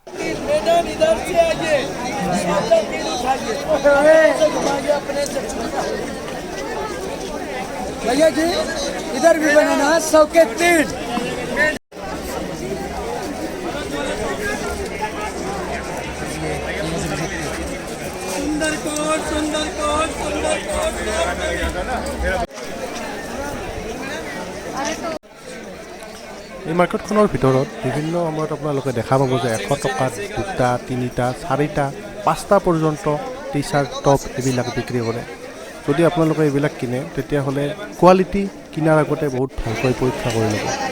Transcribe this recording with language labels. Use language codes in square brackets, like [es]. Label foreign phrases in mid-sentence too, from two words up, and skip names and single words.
[hi] भैया जी इधर भी बनाना है 100 के 3। सुंदर कोट, सुंदर कोट, सुंदर कोट। [as] এই মাৰ্কেটখনৰ ভিতৰত বিভিন্ন সময়ত আপোনালোকে দেখা পাব যে 100 টকাত 2টা, 3টা, 4টা, 5টা পৰ্যন্ত টি চাৰ্ট, টপ এইবিলাক বিক্ৰী কৰে। যদি আপোনালোকে এইবিলাক কিনে তেতিয়াহ'লে কোৱালিটি কিনাৰ আগতে বহুত ভালকৈ পৰীক্ষা কৰি ল'ব।